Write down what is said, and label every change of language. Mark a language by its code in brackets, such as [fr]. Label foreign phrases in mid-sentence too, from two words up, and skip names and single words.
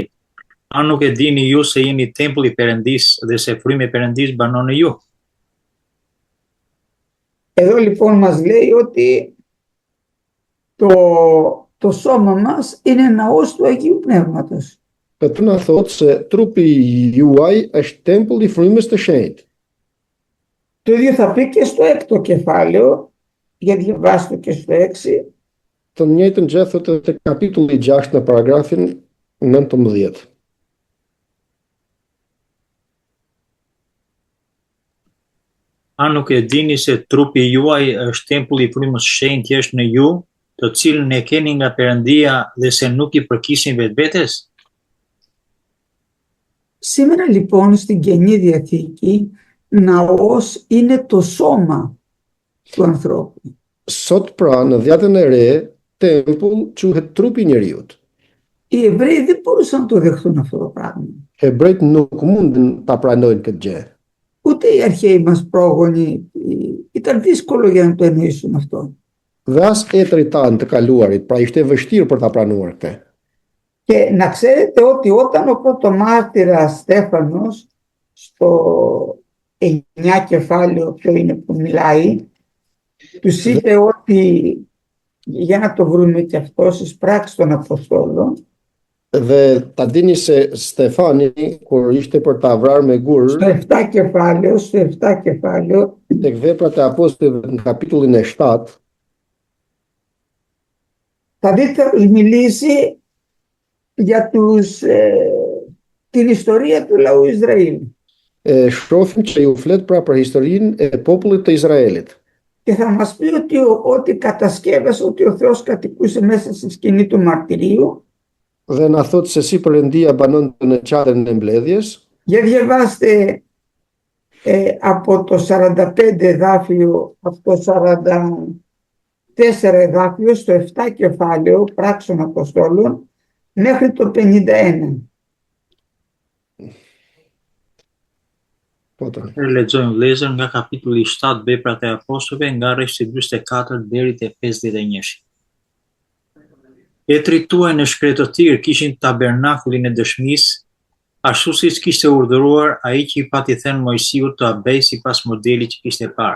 [sq] A nuk e dini ju se jeni tempull i Perëndisë dhe se frymi i Perëndisë banon në ju? [el] Εδώ λοιπόν μας λέει ότι το σώμα μας είναι ναός του Αγίου Πνεύματος. [sq] Këtu na thotë se trupi juaj është tempulli i frymës së shenjtë. [el] Το ίδιο θα πει και στο έκτο κεφάλαιο, για διαβάστε και στο 6. [sq] Të njëjtën gjë thotë te kapitulli 6 në paragrafin 19. A nuk e dini se trupi juaj është tempulli i frymës së shenjtë që është në ju, të cilën e keni nga Perëndia dhe se nuk i përkisin vetvetes? [el] Σήμερα λοιπόν στην Καινή Διαθήκη ναός είναι το σώμα του ανθρώπου. [sq] Sot pra në Dhjetën e Re, tempull quhet trupi i njeriut. [el] Οι Εβραίοι δεν μπορούσαν να το δεχτούν αυτό το πράγμα. [sq] Hebrejt nuk mundin ta pranojnë këtë gjë. [el] Ούτε οι αρχαίοι μας πρόγονοι, ήταν δύσκολο για να το εννοήσουν αυτό. [sq] Dhe as etrit tanë të kaluarit, pra ishte vështirë për ta pranuar këtë. [el] Και να ξέρετε ότι όταν ο πρωτομάρτυρας Στέφανος στο 9 κεφάλαιο ποιο είναι που μιλάει, τους είπε ότι, για να το βρούμε και αυτό στις πράξεις των Αποστόλων, [sq] Dhe ta dini se Stefani, kur ishte për ta vrarë me gur, [el] στο 7 κεφάλαιο, [sq] tek veprat e apostujve në kapitullin e 7, [el] θα δείτε μιλήσει για την ιστορία του λαού Ισραήλ. [sq] Shohim që ju flet pra për historinë e popullit të Izraelit. [el] Και θα μας πει ότι κατασκεύασε ότι ο Θεός κατοικούσε μέσα στη σκηνή του μαρτυρίου. [sq] Dhe na thot se si Perëndia banonte në qarën e mbledhjes. [el] Για διαβάστε από το 45 εδάφιο, από το 44 εδάφιο στο 7 κεφάλαιο πράξεων Αποστόλων μέχρι το 51. [sq] Po tani. Lexojmë vëllezër nga kapitulli 7 Veprat e Apostujve nga rreshti 44 deri te 51. Etrit tuaj në shkretë të tirë kishin tabernakullin e dëshmisë, ashtu siç kishte urdhëruar ai që i pati thënë Mojsiut të abej sipas modelit që kishte parë.